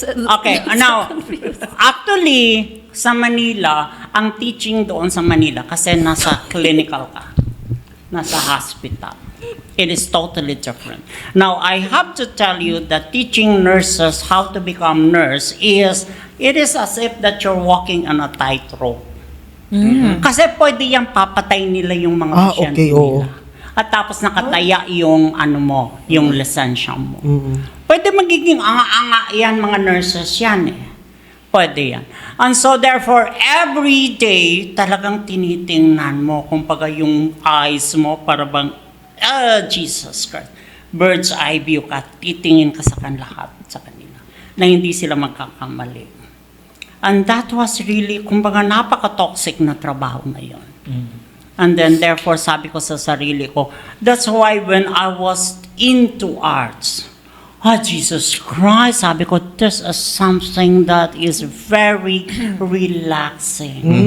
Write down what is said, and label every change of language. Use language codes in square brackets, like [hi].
[en] okay. Now, actually, [tl] sa Manila, ang teaching doon sa Manila, kasi nasa clinical ka. Nasa hospital. [en] It is totally different. Now, I have to tell you that teaching nurses how to become nurse it is as if that you're walking on a tightrope. [tl] Kasi pwede yung papatay nila yung mga pasyente okay, oo. nila. At tapos nakataya yung yung lisensya mo. Pwede magiging anga-anga yan mga nurses yan eh. Pwede yan. [en] And so therefore, every day [tl] talagang tinitingnan mo kumbaga yung eyes mo para bang Jesus Christ. [en] Bird's eye view [tl] ka, titingin ka sa lahat sa kanila na hindi sila magkakamali. [en] And that was really, [tl] kumbaga napaka-toxic na trabaho na yun. [en] And then therefore [tl] sabi ko sa sarili ko, [en] that's why when I was into arts, Jesus Christ, [tl] sabi ko, [en] this is something that is very relaxing.